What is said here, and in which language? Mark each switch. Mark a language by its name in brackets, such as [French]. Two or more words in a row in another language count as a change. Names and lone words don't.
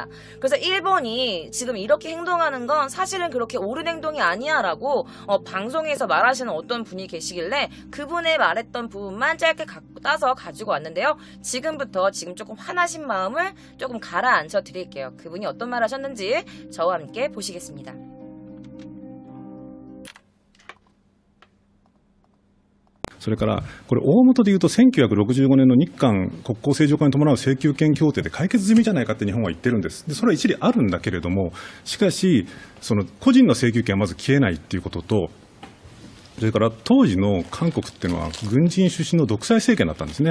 [Korean] 그래서 일본이 지금 이렇게 행동하는 건 사실은 그렇게 옳은 행동이 아니야 라고 방송에서 말하시는 어떤 분이 계시길래 그분의 말했던 부분만 짧게 따서 가지고 왔는데요. 지금부터 지금 조금 화나신 마음을 조금 가라앉혀 드릴게요. 그분이 어떤 말 하셨는지 저와 함께 보시겠습니다. [Japanese] それからこれ大元でいうと1965年の日韓国交正常化に伴う請求権協定で解決済みじゃないかって日本は言ってるんです。でそれは一理あるんだけれども、しかしその個人の請求権はまず消えないっていうことと、それから当時の韓国っていうのは軍人出身の独裁政権だったんですね。